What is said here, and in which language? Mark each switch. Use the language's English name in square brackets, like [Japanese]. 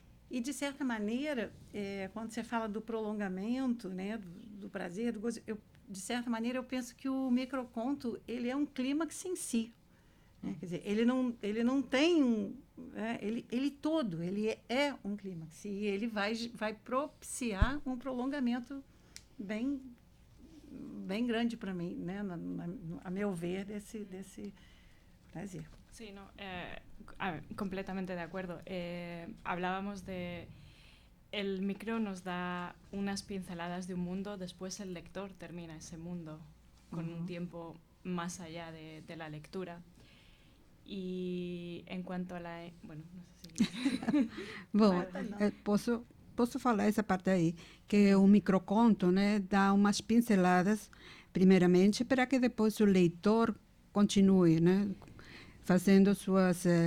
[Portuguese] E, de certa maneira, quando você fala do prolongamento, né, do prazer, do gozo, de certa maneira, eu penso que o microconto ele é um clímax em si. Né? Quer dizer, ele não tem ele todo, ele é um clímax. E ele vai propiciar um prolongamento bem grande para mim, né? A meu ver, desse prazer. [Spanish] Sí, no, completamente de acuerdo. Hablábamos de el micro nos da unas pinceladas de un mundo, después el lector termina ese mundo con un tiempo más allá de la lectura. [Portuguese] E em quanto a la... [Spanish] Bueno, [Portuguese] não sei se... Bom, posso falar essa parte aí, que o microconto, né, dá umas pinceladas, primeiramente, para que depois o leitor continue, né, fazendo suas...